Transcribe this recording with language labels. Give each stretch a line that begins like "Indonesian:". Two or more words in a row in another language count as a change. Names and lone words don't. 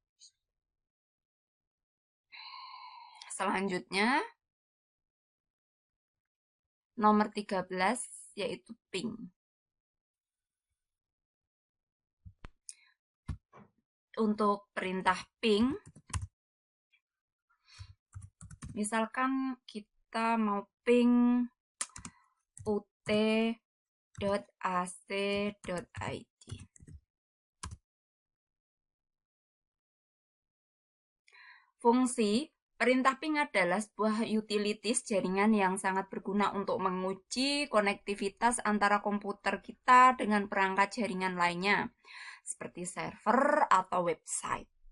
Indonesian: Selanjutnya, nomor 13 yaitu ping. Untuk perintah ping, misalkan kita mau ping ut.ac.id. Fungsi perintah ping adalah sebuah utilities jaringan yang sangat berguna untuk menguji konektivitas antara komputer kita dengan perangkat jaringan lainnya, seperti server atau website.